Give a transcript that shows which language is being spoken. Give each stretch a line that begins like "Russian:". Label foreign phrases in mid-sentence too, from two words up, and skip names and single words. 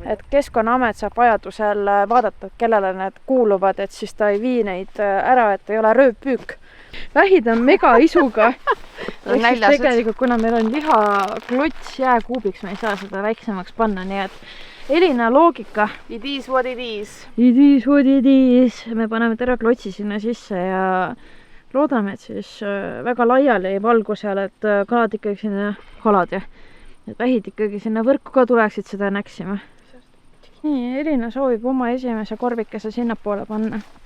Estonian: Et Keskkonnaamet saab vajadusel vaadata, kellele need kuuluvad, et siis ta ei vii neid ära, et ei ole röövpüük. Vähid on mega isuga. Tegelikult, kuna meil on lihaklots jääkuubiks, me ei saa seda väiksemaks panna, nii et Elina loogika.
English: It is what it is. It is what it is.
Estonian: Me paneme terve klotsi sinna sisse ja loodame, et siis väga laiali ei valgu seal, et kalad ikkagi sinna, et vähid ikkagi sinna võrku ka tuleksid seda näksima. Nii, Elina soovib oma esimese korvikese sinna poole panna.